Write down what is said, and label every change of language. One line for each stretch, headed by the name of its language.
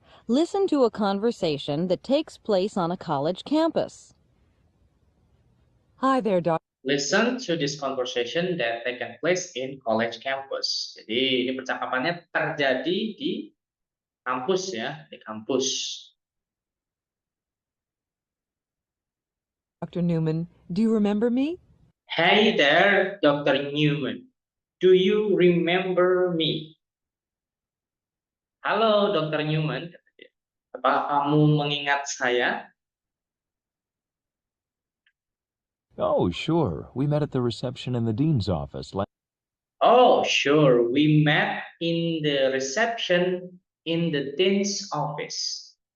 English: Listen to a conversation that takes place on a college campus. Hi there, Doc. Listen to this conversation that taken place in college campus.
Indonesian: Jadi ini percakapannya terjadi di kampus ya, di kampus.
English: Dr. Newman, do you remember me? Hey there, Dr. Newman. Do you remember me? Halo, Dr. Newman.
Indonesian: Apa kamu mengingat saya?
English: Oh, sure. We met at the reception in the dean's office. Oh, sure. We met in the reception in the dean's office.